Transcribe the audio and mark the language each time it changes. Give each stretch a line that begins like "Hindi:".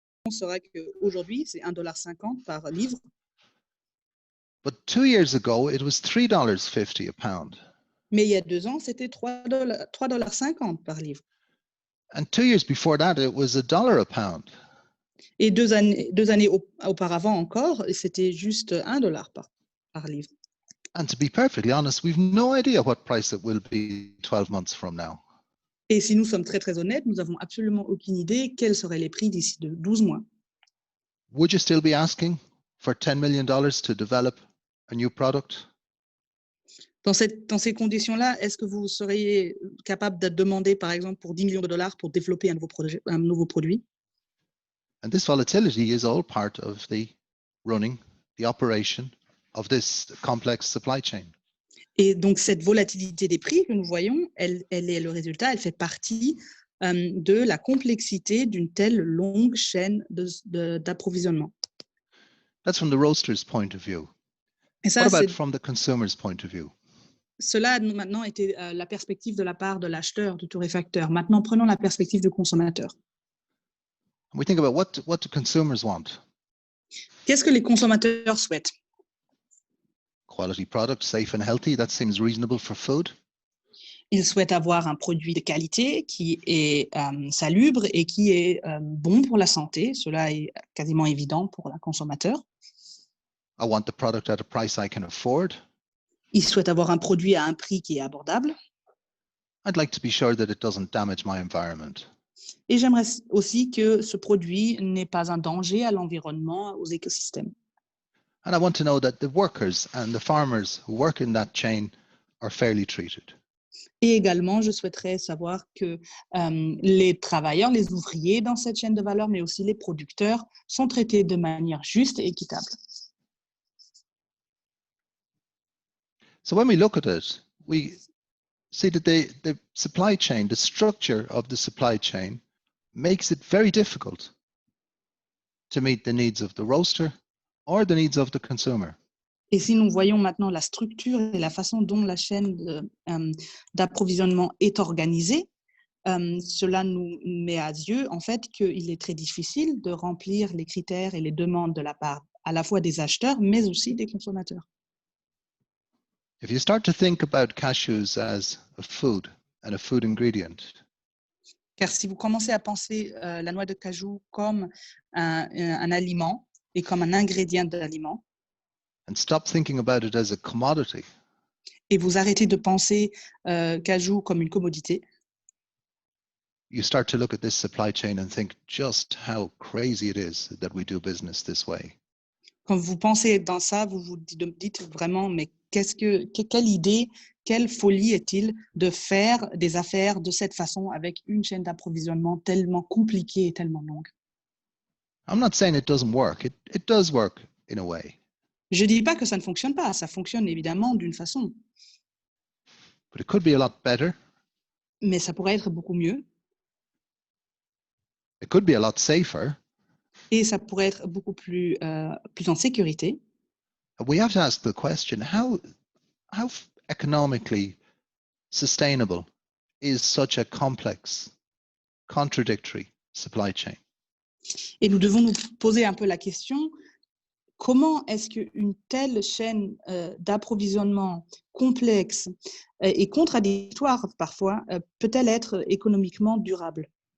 French: sera qu'aujourd'hui, c'est $1,50 par livre.
English: But 2 years ago, it was $3.50 a pound.
French: Mais il y a 2 ans, c'était $3,50 par livre.
English: And 2 years before that, it was $1 a pound.
French: Et deux années auparavant encore, c'était juste $1 par livre.
English: And to be perfectly honest, we've no idea what price it will be 12 months from now.
French: Et si nous sommes très très honnêtes, nous n'avons absolument aucune idée quels seraient les prix d'ici 12 mois.
English: Would you still be asking for $10 million to develop a new product?
French: Dans ces conditions-là, est-ce que vous seriez capable de demander, par exemple, pour 10 millions de dollars pour développer un nouveau produit?
English: And this volatility is all part of the operation of this complex supply chain.
French: Et donc, cette volatilité des prix que nous voyons, elle est le résultat, elle fait partie de la complexité d'une telle longue chaîne d'approvisionnement.
English: That's from the roaster's point of view.
French: Et ça,
English: What about from the consumer's point of view?
French: Cela a maintenant été la perspective de la part de l'acheteur, du torréfacteur. Maintenant, prenons la perspective du consommateur.
English: We think about what do consumers want?
French: Qu'est-ce que les consommateurs souhaitent?
English: Quality product, safe and healthy. That seems reasonable for food.
French: Ils souhaitent avoir un produit de qualité qui est salubre et qui est bon pour la santé. Cela est quasiment évident pour le consommateur.
English: I want the product at a price I can afford.
French: Ils souhaitent avoir un produit à un prix qui est abordable.
English: I'd like to be sure that it doesn't damage my environment.
French: Et j'aimerais aussi que ce produit n'est pas un danger à l'environnement, aux écosystèmes.
English: And I want to know that the workers and the farmers who work in that chain are fairly treated.
French: Et également, je souhaiterais savoir que les travailleurs, les ouvriers dans cette chaîne de valeur, mais aussi les producteurs, sont traités de manière juste et équitable.
English: So when we look at it, we see that the supply chain, the structure of the supply chain, makes it very difficult to meet the needs of the roaster or the needs of the consumer.
French: Et si nous voyons maintenant la structure et la façon dont la chaîne d'approvisionnement est organisée, cela nous met à yeux en fait qu'il est très difficile de remplir les critères et les demandes de la part à la fois des acheteurs, mais aussi des consommateurs.
English: If you start to think about cashews as a food and a food ingredient,
French: car si vous commencez à penser la noix de cajou comme un aliment et comme un ingrédient d'aliment,
English: and stop thinking about it as a commodity,
French: et vous arrêtez de penser cajou comme une commodité,
English: you start to look at this supply chain and think just how crazy it is that we do business this way.
French: Quand vous pensez dans ça, vous vous dites vraiment, mais quelle idée, quelle folie est-il de faire des affaires de cette façon avec une chaîne d'approvisionnement tellement compliquée et tellement longue?
English: I'm not saying it doesn't work. It does work in a way.
French: Je ne dis pas que ça ne fonctionne pas, ça fonctionne évidemment d'une façon.
English: But it could be a lot better.
French: Mais ça pourrait être beaucoup mieux.
English: It could be a lot safer.
French: Et ça pourrait être beaucoup plus en sécurité.
English: We have to ask the question, how economically sustainable is such a complex, contradictory supply chain?
French: Et nous devons nous poser un peu la question, comment est-ce qu'une telle chaîne d'approvisionnement complexe et contradictoire parfois peut-elle être économiquement durable?